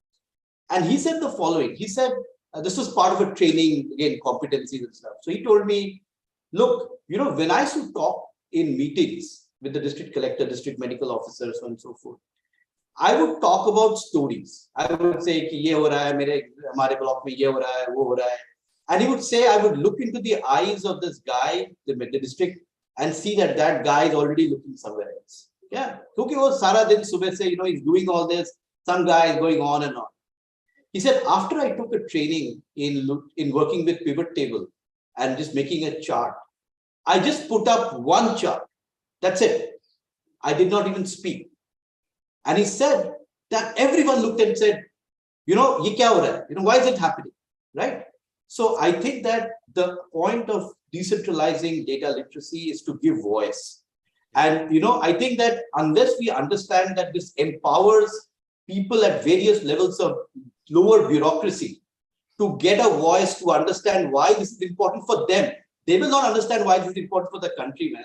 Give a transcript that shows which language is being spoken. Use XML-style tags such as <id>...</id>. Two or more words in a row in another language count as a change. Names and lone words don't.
<en>And he said the following. He said, this was part of a training, again, competencies and stuff. So he told me, look, when I used to talk in meetings with the district collector, district medical officers, so on and so forth, I would talk about stories. I would say,</en> <hi>कि ये हो रहा है, हमारे block में ये हो रहा है, वो हो रहा है.</hi> <en>And he would say, I would look into the eyes of this guy, the district, and see that guy is already looking somewhere else. Yeah. Because</en> <hi>वो सारा दिन सुबह से,</hi> <en>he's doing all this. Some guy is going on and on. He said, after I took a training in working with pivot table and just making a chart, I just put up one chart. That's it. I did not even speak. And he said that everyone looked and said,</en> <hi>ये क्या हो रहा है?</hi> <en>Why is it happening? Right? So I think that the point of decentralizing data literacy is to give voice. And, I think that unless we understand that this empowers people at various levels of lower bureaucracy to get a voice, to understand why this is important for them, they will not understand why this is important for the country, man.</en>